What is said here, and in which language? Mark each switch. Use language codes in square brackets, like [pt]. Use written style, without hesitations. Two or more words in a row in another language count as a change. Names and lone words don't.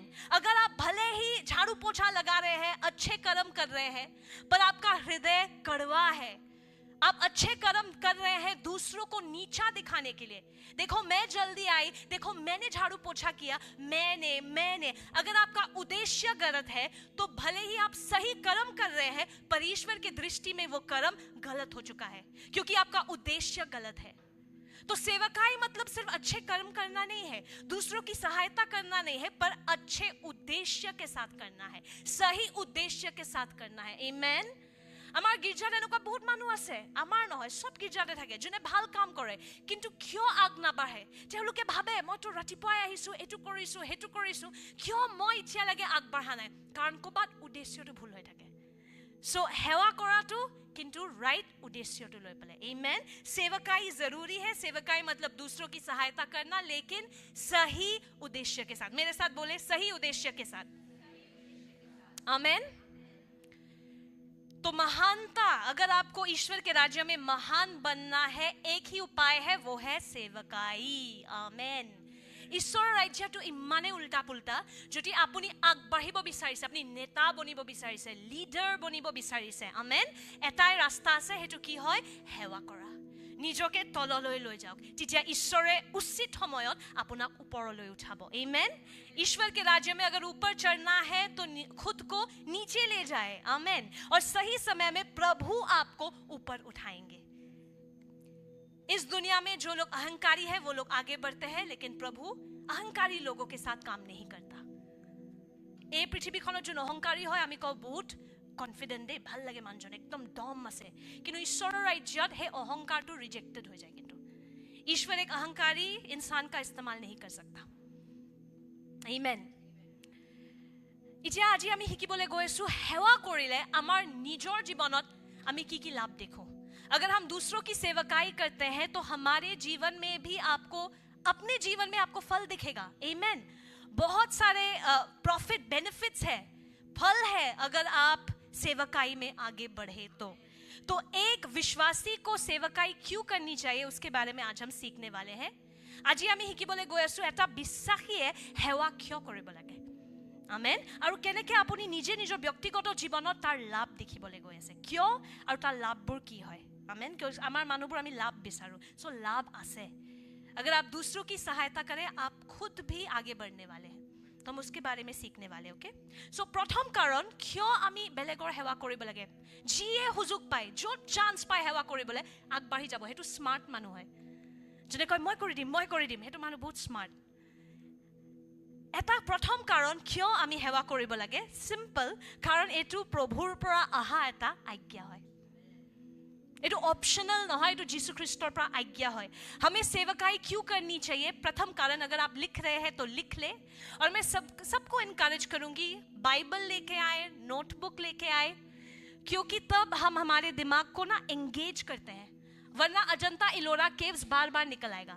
[hi] अगर आप भले ही झाड़ू पोछा लगा रहे हैं, अच्छे कर्म कर रहे हैं, पर आपका हृदय कड़वा है, आप अच्छे कर्म कर रहे हैं दूसरों को नीचा दिखाने के लिए, देखो मैं जल्दी आई, देखो मैंने झाड़ू पोछा किया, मैंने अगर आपका उद्देश्य गलत है तो भले ही आप सही कर्म कर रहे हैं, पर ईश्वर की दृष्टि में वो कर्म गलत हो चुका है क्योंकि आपका उद्देश्य गलत है। तो सेवकाई मतलब सिर्फ अच्छे कर्म करना नहीं है, दूसरों की सहायता करना नहीं है, पर अच्छे उद्देश्य के साथ करना है, सही उद्देश्य के साथ करना है। आमेन। [as] আমাৰ গীৰ্জাত এনেকুৱা বহুত মানুহ আছে, আমাৰ নহয় সব গীৰ্জাতে থাকে, যোনে ভাল কাম কৰে কিন্তু কিয় আগ নাবাঢ়ে? তেওঁলোকে ভাবে মইতো ৰাতিপুৱাই আহিছোঁ, এইটো কৰিছোঁ, সেইটো কৰিছোঁ, কিয় মই এতিয়ালৈকে আগবাঢ়া নাই? কাৰণ ক'ৰবাত উদ্দেশ্যটো ভুল হৈ থাকে। সো সেৱা কৰাটো কিন্তু राइट उद्देश्य লৈ পেলাই। आमेन। [hi] सेवकाई जरूरी है, सेवकाई मतलब दूसरों की सहायता करना, लेकिन सही उद्देश्य के साथ। मेरे साथ बोले, सही उद्देश्य के साथ। आमेन। तो महानता, अगर आपको ईश्वर के राज्य में महान बनना है, एक ही उपाय है, वो है सेवकाई। आमेन। [as] ঈশ্বৰৰ ৰাজ্যটো ইমানে উল্টা পুল্টা, যদি আপুনি আগবাঢ়িব বিচাৰিছে, আপুনি নেতা বনিব বিচাৰিছে, লিডাৰ বনিব বিচাৰিছে, আমেন, এটাই ৰাস্তা আছে, সেইটো কি হয়? সেৱা কৰা। নিজকে তললৈ লৈ যাওক, তেতিয়া ঈশ্বৰে উচিত সময়ত আপোনাক ওপৰলৈ উঠাব। [hi] आमेन। ईश्वर के राज्य में अगर ऊपर चढ़ना है तो खुद को नीचे ले जाए। आमेन। और सही समय में प्रभु आपको ऊपर उठाएंगे। इस दुनिया में जो लोग अहंकारी है वो लोग आगे बढ़ते हैं, लेकिन प्रभु अहंकारी लोगों के साथ काम नहीं करता। [as] এই পৃথিৱীখনত যোন অহংকাৰী হয় আমি কওঁ বহুত কনফিডেন্ট দেই, ভাল লাগে মানুহজন, একদম দম আছে। কিন্তু ঈশ্বৰৰ ৰাজ্যত সেই অহংকাৰটো ৰিজেক্টেড হৈ যায়। [hi] কিন্তু ईश्वर एक अहंकारी इंसान का इस्तेमाल नहीं कर सकता। [as] আমেন। এতিয়া আজি আমি শিকিবলৈ গৈ আছো সেৱা কৰিলে আমাৰ নিজৰ জীৱনত আমি কি কি লাভ দেখো। [hi] अगर हम दूसरों की सेवकाई करते हैं तो हमारे जीवन में भी आपको अपने जीवन में आपको फल दिखेगा। आमेन। बहुत सारे [en] profit benefits [hi] है, फल है अगर आप सेवकाई में आगे बढ़े तो एक विश्वासी को सेवकाई क्यों करनी चाहिए उसके बारे में आज हम सीखने वाले हैं। [as] আজি আমি শিকিবলৈ গৈ আছো এটা বিশ্বাসীয়ে সেৱা কিয় কৰিব লাগে। আমেন। আৰু কেনেকৈ আপুনি নিজে নিজৰ ব্যক্তিগত জীৱনত তাৰ লাভ দেখিবলৈ গৈ আছে, কিয় আৰু তাৰ লাভবোৰ কি হয়। আমেন। কিয় আমাৰ মানুহবোৰ আমি লাভ বিচাৰো, সো লাভ আছে। [hi] अगर आप दूसरों की सहायता करें आप खुद भी आगे बढ़ने वाले हैं, तो हम उसके बारे में सीखने वाले। ओके। सो प्रथम कारण क्यों [as] আমি বেলেগৰ সেৱা কৰিব লাগে। যিয়ে সুযোগ পায়, য'ত চান্স পায় সেৱা কৰিবলৈ আগবাঢ়ি যাব, সেইটো স্মাৰ্ট মানুহ হয়। যোনে কয় মই কৰি দিম, সেইটো মানুহ বহুত স্মাৰ্ট। এটা প্ৰথম কাৰণ কিয় আমি সেৱা কৰিব লাগে, সিম্পল, কাৰণ এইটো প্ৰভুৰ পৰা অহা এটা আজ্ঞা হয়। এইটো ऑप्शनल নহয়, এইটো যীশু খ্ৰীষ্টৰ পৰা [hi] आज्ञा है। हमें सेवकाई क्यों करनी चाहिए। प्रथम कारण अगर आप लिख रहे हैं तो लिख ले, और मैं सबको इनकरेज करूंगी बाइबल लेके आए, नोटबुक लेके आए, क्योंकि तब हम हमारे दिमाग को ना एंगेज करते हैं, वरना अजंता इलोरा केव्स बार बार निकल आएगा।